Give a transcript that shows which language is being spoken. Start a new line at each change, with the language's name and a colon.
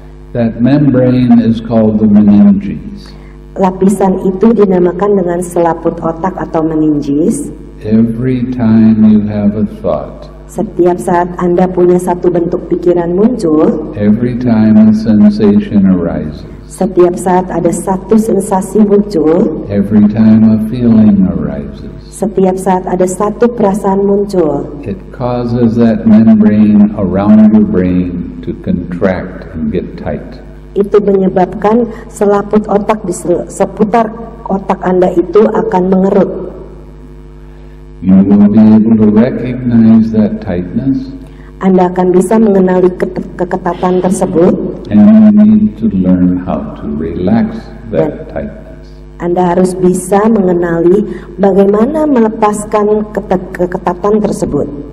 English: That membrane is called the meninges.
Indonesian: Lapisan itu dinamakan dengan selaput otak atau meninges.
English: Every time you have a thought,
Indonesian: Setiap saat Anda punya satu bentuk pikiran muncul,
English: every time a sensation arises,
Indonesian: setiap saat ada satu sensasi muncul,
English: every time a feeling arises,
Indonesian: setiap saat ada satu perasaan muncul,
English: it causes that membrane around your brain to contract and get tight.
Indonesian: itu menyebabkan selaput otak di seputar otak Anda itu akan mengerut.
English: You will be able to recognize that tightness,
Indonesian: Anda akan bisa mengenali keketatan tersebut,
English: and you need to learn how to relax that tightness.
Indonesian: Anda harus bisa mengenali bagaimana melepaskan keketatan tersebut.